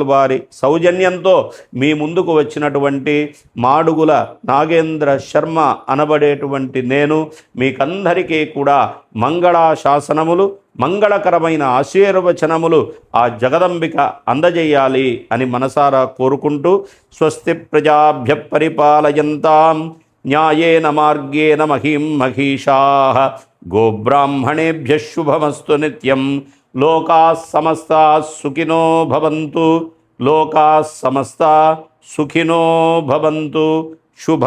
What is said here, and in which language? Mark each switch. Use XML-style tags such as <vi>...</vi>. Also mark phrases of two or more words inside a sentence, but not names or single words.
<te>వారి సౌజన్యంతో మీ ముందుకు వచ్చినటువంటి మాడుగుల నాగేంద్ర శర్మ అనబడేటువంటి నేను మీకందరికీ కూడా మంగళాశాసనములు, మంగళకరమైన ఆశీర్వచనములు ఆ జగదంబిక అందజేయాలి అని మనసారా కోరుకుంటూ,</te> <sa>స్వస్తి ప్రజాభ్య పరిపాలయంతాం న్యాయేన మార్గేణ మహిం మహిషాః గోబ్రాహ్మణేభ్యః శుభమస్తు నిత్యం. లోకాః సమస్తాః సుఖినో భవంతు. లోకాః సమస్తాః సుఖినో భవంతు.</sa>